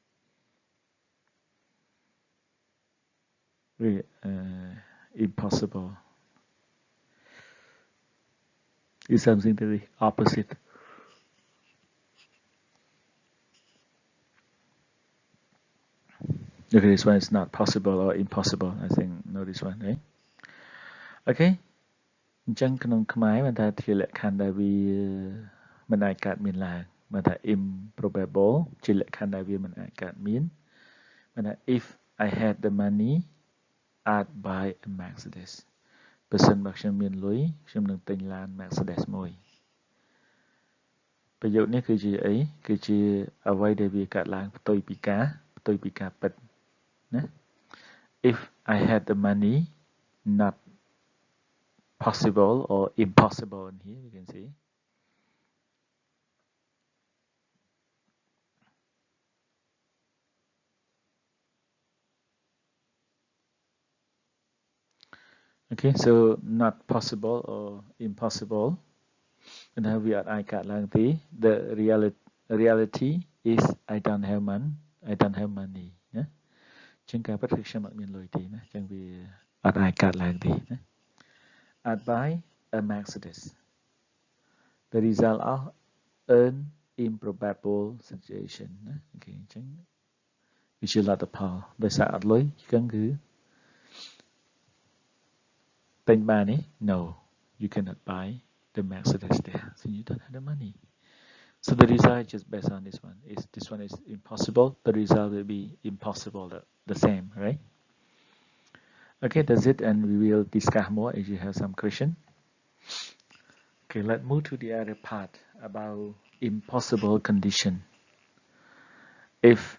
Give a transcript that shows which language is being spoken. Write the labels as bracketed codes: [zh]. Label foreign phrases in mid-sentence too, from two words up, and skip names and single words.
[en] Impossible is something to the opposite. Okay, this one is not possible or impossible. I think no this one, right? [km] Okay. អញ្ចឹងក្នុងខ្មែរបានថាជាលក្ខខណ្ឌដែលវាមិនអាចកើតមានឡើងបានថា improbable ជាលក្ខខណ្ឌដែលវាមិនអាចកើតមានបានថា [en] if I had the money I'd buy a Mercedes [km] បើសិនបើខ្ញុំមានលុយខ្ញុំនឹងទិញឡាន Mercedes មួយ ប្រយោគនេះគឺជាអីគឺជាអ្វីដែលវាកើតឡើងផ្ទុយពីការពិតណា [en] if I had the money not possible or impossible in here you can see okay so not possible or impossible and how we are I got lang the reality is I don't have money [km] ណាជាងការពិតគឺខ្ញុំអត់មានលុយទេណាចឹងវាអត់អាចកើតឡើងទេណា [en] I'd buy a Mercedes the result of an improbable situation [km] ណាអូខេអញ្ចឹងវាជាលទ្ធផលដោយសារអត់លុយចឹងគឺ ទិញបានទេ [en] No you cannot buy the Mercedes there so you don't have the money so the result is just based on this one is this one is impossible the result will be impossible the same right okay that's it and we will discuss more if you have some question okay let's move to the other part about impossible condition if